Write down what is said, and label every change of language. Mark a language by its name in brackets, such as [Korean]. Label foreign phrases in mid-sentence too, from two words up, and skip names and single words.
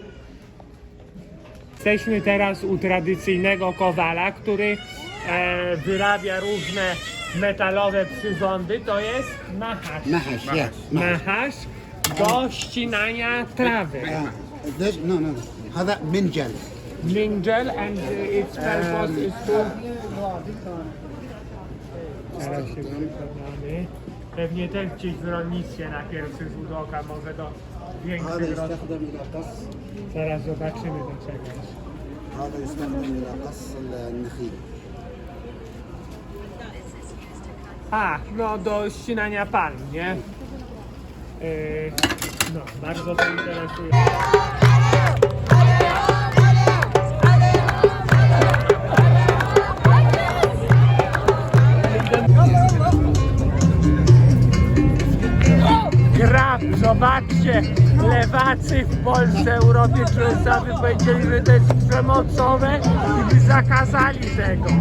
[Polish] Jesteśmy teraz u tradycyjnego kowala, który wyrabia różne metalowe przyrządy. To jest machasz. Machasz, yeah. Machasz do ścinania trawy. No, no. [Arabic] هذا منجل. [English] Minjal and its purpose is to... [Polish] Teraz się przekonamy. Pewnie też gdzieś w rolnictwie na pierwszy rzut oka, może do większych [Arabic] هذا [Polish] roślin. [Arabic] يستخدم إلى قص. [Polish] Zaraz zobaczymy do czegoś. [Arabic] هذا يستخدم إلى قص النخيل. [Polish] A, no do ścinania palm, nie? No, bardzo to interesuje. Grab, zobaczcie, lewacy w Polsce, Europie Środkowej powiedzieli, że to jest przemocowe i by zakazali tego.